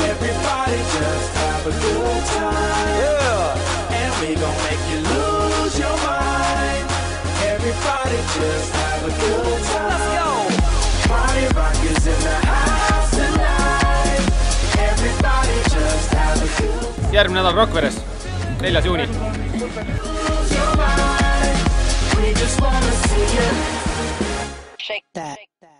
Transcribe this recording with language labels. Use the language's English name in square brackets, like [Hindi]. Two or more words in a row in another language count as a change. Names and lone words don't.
[English] Everybody just have a good time. Yeah. And we gon' make you lose your mind. Everybody just have a good time. Let's go. Party rockers in the house tonight. Everybody just have a good time. [Estonian] Järgmine nädal Rakveres, 4. juuni. [English] We just wanna see you shake that.